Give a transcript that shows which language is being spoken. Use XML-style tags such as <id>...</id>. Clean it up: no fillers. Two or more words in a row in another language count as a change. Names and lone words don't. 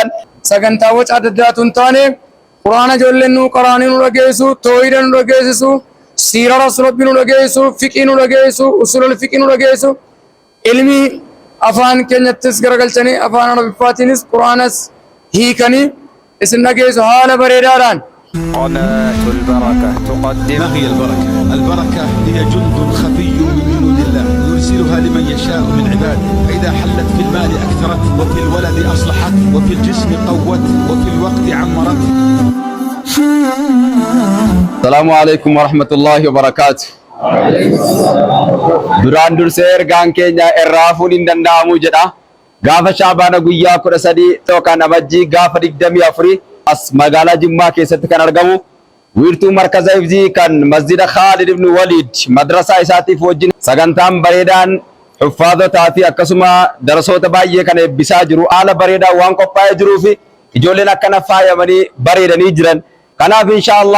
<om>sagantaa waca adda addaatu hin taane quraana ijoolleen nu qaraanii nu dhageessu toohida nu dhageessisu siira rasuulabbii nu dhageessu fiqii nu dhageessu usulul fiqii nu dhageessu ilmi afaan keenyattis garagalchanii afaan arabiffaatiinis quraanas hiikanii isin dhageessu haala bareedaadhaan.</om> <ar>قناة البركة تقدم. ما هي البركة؟ البركة هي جند خفي من جنود الله يرسلها لمن يشاء من عباده فإذا حلت في المال أكثرت وفي الولد أصلحت وفي الجسم قوت وفي الوقت عمرت. السلام عليكم ورحمة الله وبركاته.</ar> <om>duraan dursee ergaan keenya irraafuun hin danda'amu jedha gaafa shaabaana guyyaa 13 yookaan amajjii gaafa 24 as magaalaa Jimmaa keessatti kan argamu wiirtuu markaza hifzii kan masjida Khalid ibn Walid madrasaa isaatiif wajjin sagantaan bareedaan xuffaadotaa fi akkasuma darasoota baay'ee kan eebbisaa jiru haala bareedaa waan qophaa'ee jiruu fi ijoolleen akkana faayamanii bareedanii jiran kanaaf inshallah</om>